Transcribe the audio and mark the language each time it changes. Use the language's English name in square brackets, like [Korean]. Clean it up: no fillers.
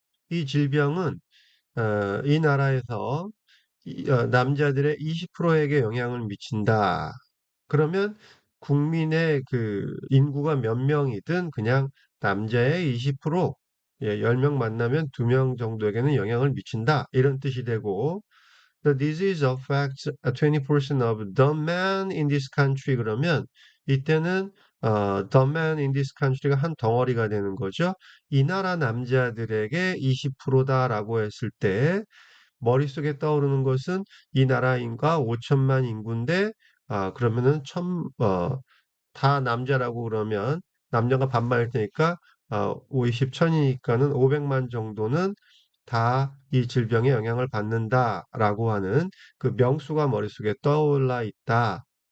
[Korean] 이 질병은 이 나라에서 남자들의 20%에게 영향을 미친다. 그러면 국민의 그 인구가 몇 명이든 그냥 남자의 20%, 10명 만나면 2명 정도에게는 영향을 미친다. 이런 뜻이 되고, [English] The disease affects 20% of the men in this country. [Korean] 그러면 이때는 [English] the men in this country [Korean] 가 한 덩어리가 되는 거죠. 이 나라 남자들에게 20%다라고 했을 때 머릿속에 떠오르는 것은 이 나라 인구가 5천만 인구인데 그러면은 다 남자라고 그러면 남녀가 반반일 테니까 50, 1000이니까는 500만 정도는 다 이 질병에 영향을 받는다라고 하는 그 명수가 머릿속에 떠올라 있다.